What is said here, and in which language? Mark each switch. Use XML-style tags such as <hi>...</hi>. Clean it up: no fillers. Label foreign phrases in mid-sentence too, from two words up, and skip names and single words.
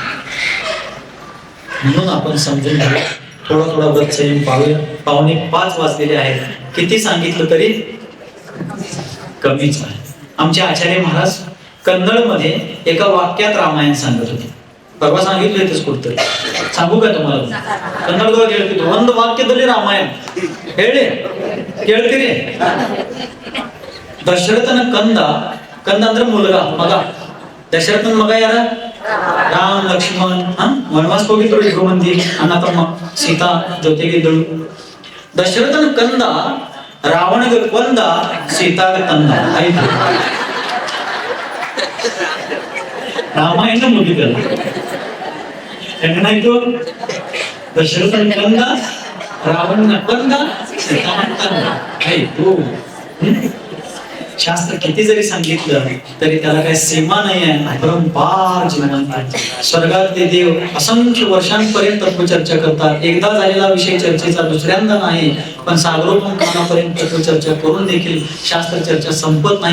<mr>म्हणून आपण समजून घ्या, थोडा थोडा व्रत संयम पाळूया. 4:45 वाजलेले आहेत, किती सांगितलं तरी कमीच आहे. आमचे आचार्य महाराज कन्नडमध्ये एका वाक्यात रामायण सांगत होते. परवा सांगितलं इथेच कुठतरी, सांगू का तुम्हाला?</mr> <kn>कन्नडदೊಳಗೆ ಹೇಳ್ತಿದ್ರು, ಒಂದು ವಾಕ್ಯದಲ್ಲಿ ರಾಮಾಯಣ ಹೇಳಿ ಕೇಳ್ತೀರಿ? ದಶರಥನ ಕಂದ ಕಂದ ಅಂದ್ರೆ ಮುಲ್ಗ ಮಗ. ದಶರಥನ ಮಗ ಯಾರ? ರಾಮ್ ಲಕ್ಷ್ಮಣ್. ವನವಾಸಕ್ಕೆ ಹೋಗಿದ್ರು ಇಬ್ರು ಮಂದಿ ಅಣ್ಣ ತಮ್ಮ. ಸೀತಾ ಜೊತೆಗಿದ್ದಳು. ದಶರಥನ ಕಂದ ರಾವಣಗ ಕೊಂದ, ಸೀತಾಗ ತಂದ. ಆಯ್ತು, ರಾಮಾಯಣ ಮುಗಿದಲ್ಲ. ಹೆಂಗನಾಯ್ತು? ದಶರಥನ ಕಂದ, ರಾವಣ ಕಂದ, ಸೀತಾಮಾನ ಕಂದ. आयतो.</kn> <mr>शास्त्र किती जरी सांगितलं तरी त्याला काही सीमा नाही आहे. अपरंपार जीवन आहे. स्वर्गातले देव असंख्य वर्षांपर्यंत चर्चा करतात. एकदा झालेला विषय चर्चेचा दुसऱ्यांदा नाही, पण सागरोपंपर्यंत चर्चा करून देखील शास्त्र चर्चा संपत नाही.</mr>